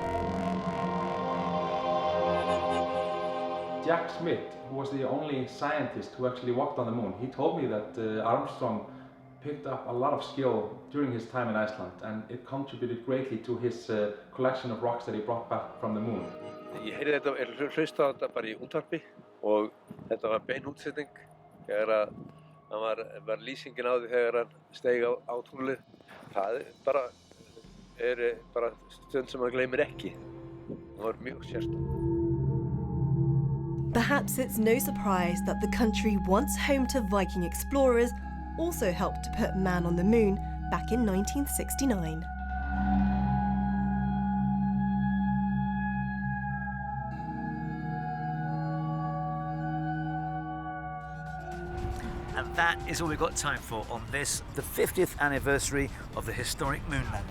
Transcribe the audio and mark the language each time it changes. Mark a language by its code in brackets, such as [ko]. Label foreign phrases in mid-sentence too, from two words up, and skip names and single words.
[en] Jack Smith, who was the only scientist who actually walked on the moon, he told me that Armstrong picked up a lot of skill during his time in Iceland, and it contributed greatly to his collection of rocks that he brought back from the moon. [is] Ég heyrði þetta, hlusta á þetta bara í útvarpi og þetta var bein útsetning þegar var lýsingin á því þegar hann steig á tunglið. Það bara stund sem maður gleymir ekki. Það var mjög sérstakt. [en] Perhaps it's no surprise that the country once home to Viking explorers also helped to put man on the moon back in 1969. And that is all we've got time for on this, the 50th anniversary of the historic moon landing.